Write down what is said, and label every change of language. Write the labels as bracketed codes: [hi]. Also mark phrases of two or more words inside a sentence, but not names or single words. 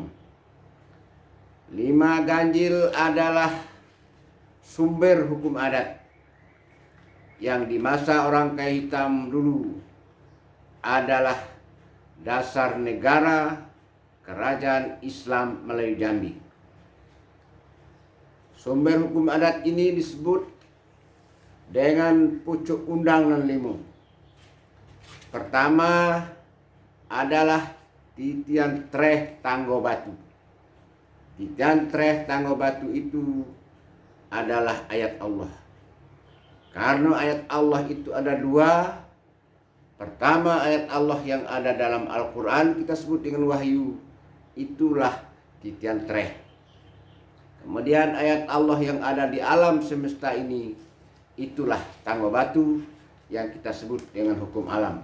[id] 5 ganjil adalah sumber hukum adat yang di masa orang kaya hitam dulu adalah dasar negara kerajaan Islam Melayu Jambi. Sumber hukum adat ini disebut dengan pucuk Undang-Undang 5. Pertama adalah titian treh tanggo batu. Titian treh tanggo batu itu adalah ayat Allah. Karena ayat Allah itu ada 2. Pertama, ayat Allah yang ada dalam Al-Quran kita sebut dengan wahyu, itulah titian treh. Kemudian ayat Allah yang ada di alam semesta ini, itulah tanggo batu yang kita sebut dengan hukum alam.